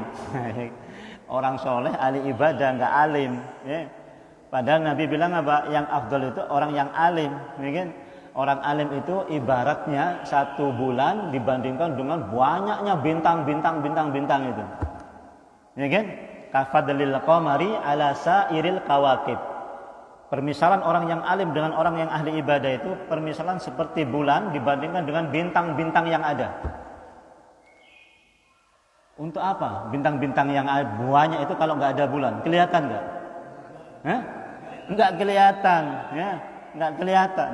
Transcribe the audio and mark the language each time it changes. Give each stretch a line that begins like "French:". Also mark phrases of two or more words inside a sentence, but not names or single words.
Indonesian: Orang soleh ahli ibadah enggak alim, ya. Padahal Nabi bilang apa? Yang afdal itu orang yang alim, ya kan? Orang alim itu ibaratnya 1 bulan dibandingkan dengan banyaknya bintang-bintang itu. Ya kan?
Arabic: كفضل القمر على سائر الكواكب.
Indonesian: Permisalan orang yang alim dengan orang yang ahli ibadah itu permisalan seperti bulan dibandingkan dengan bintang-bintang yang ada. Untuk apa? Bintang-bintang yang banyak itu kalau nggak ada bulan, kelihatan nggak? Nggak kelihatan, ya, nggak kelihatan.